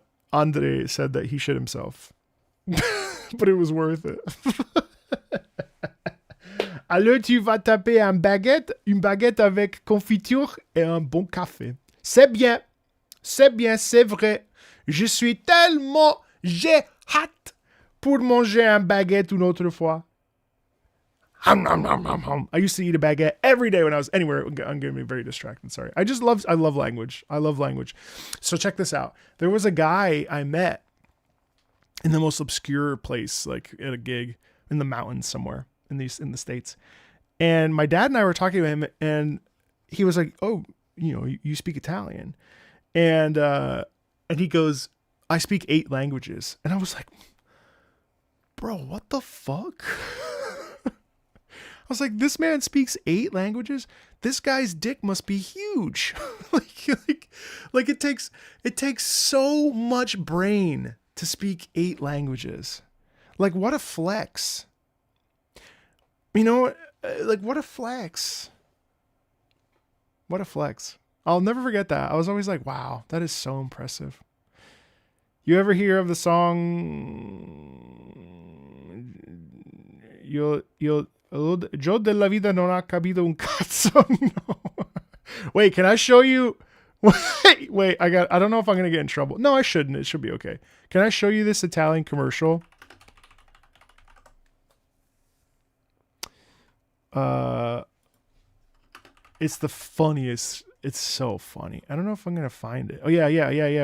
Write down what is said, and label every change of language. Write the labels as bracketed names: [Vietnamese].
[English] Andre said that he shit himself. But it was worth it. [French] Alors tu vas taper une baguette avec confiture et un bon café. C'est bien, c'est vrai. J'ai hâte pour manger une baguette une autre fois. Hum, hum, hum, hum, hum. [English] I used to eat a baguette every day when I was anywhere. I'm going to be very distracted. Sorry. I love language. I love language. So check this out. There was a guy I met in the most obscure place, like at a gig in the mountains somewhere in the States. And my dad and I were talking to him, and he was like, "Oh, you speak Italian," and he goes, "I speak 8 languages," and I was like, "Bro, what the fuck?" I was like, "This man speaks 8 languages. This guy's dick must be huge." like it takes so much brain to speak 8 languages. Like, what a flex. Like, what a flex. What a flex. I'll never forget that. I was always like, wow, that is so impressive. You ever hear of the song [Italian] Yo della vida non ha capito un cazzo? [English] No. Wait, can I show you? Wait, I don't know if I'm going to get in trouble. No, I shouldn't. It should be okay. Can I show you this Italian commercial? It's the funniest. It's so funny. I don't know if I'm gonna find it. Oh yeah.